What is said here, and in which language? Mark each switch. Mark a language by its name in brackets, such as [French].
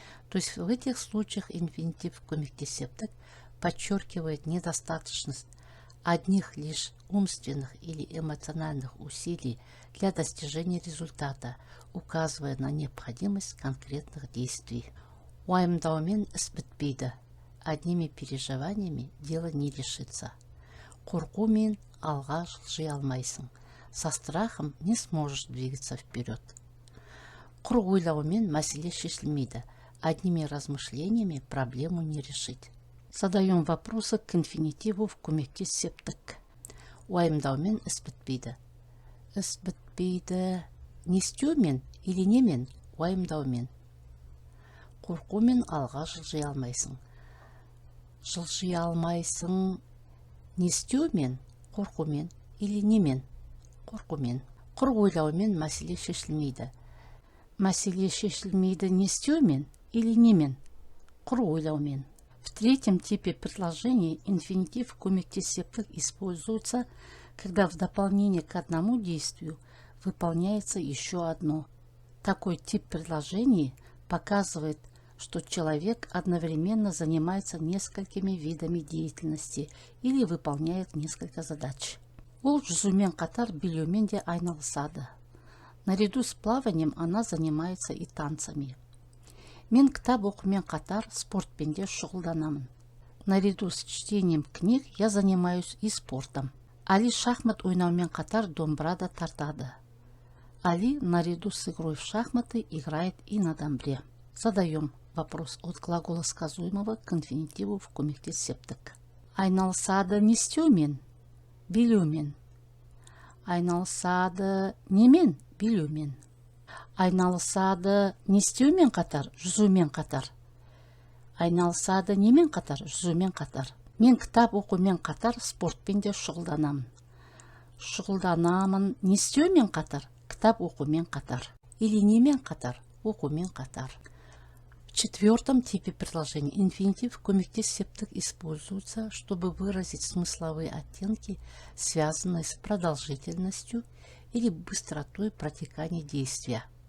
[Russian] То есть в этих случаях инфинитив көмектес септік подчеркивает недостаточность одних лишь умственных или эмоциональных усилий для достижения результата, указывая на необходимость конкретных действий. [Kazakh] Уайымдаумен іс бітпейді. [Russian] Одними переживаниями дело не решится. [Kazakh] Қорқумен алға жылжи алмайсың. [Russian] Со страхом не сможешь двигаться вперед. [Kazakh] Құр ойлаумен мәселе шешілмейді. [Russian] Одними размышлениями проблему не решить. Задаем вопросы к инфинитиву в көмектес септік. [Kazakh] Уайымдаумен іс бітпейді. Іс бітпейді не істеумен или немен уайымдаумен. Қорқумен алға жылжи алмайсың. Жылжи алмайсың не істеумен, қорқумен или немен қорқумен. Құр ойлаумен мәселе шешілмейді. Мәселе шешілмейді не істеумен или немен құр ойлаумен. [Russian] В третьем типе предложений инфинитив көмектес септік используется, когда в дополнение к одному действию выполняется еще одно. Такой тип предложений показывает, что человек одновременно занимается несколькими видами деятельности или выполняет несколько задач. [Kazakh] Ол жүзумен қатар билеумен де айналысады. [Russian] Наряду с плаванием она занимается и танцами. [Kazakh] Мен кітап оқумен қатар спортпен де шұғылданамын. [Russian] Наряду с чтением книг я занимаюсь и спортом. [Kazakh] Али шахмат ойнаумен қатар домбырада тартады. [Russian] Али наряду с игрой в шахматы играет и на домбре. Задаем вопрос от глагола сказуемого к инфинитиву в көмектес септік. [Kazakh] Айналысады не істеумен, билеумен. Айналысады немен, билеумен. Айналысады не істеумен қатар? Жүзумен қатар. Айналысады немен қатар? Жүзумен қатар. Мен кітап оқумен қатар спортпен де шұғылданамын. Шұғылданамын не істеумен қатар? Кітап оқумен қатар. Или немен қатар? Оқумен қатар. [Russian] В четвертом типе предложения инфинитив көмектес септік используется, чтобы выразить смысловые оттенки, связанные с продолжительностью или быстротой протекания действия.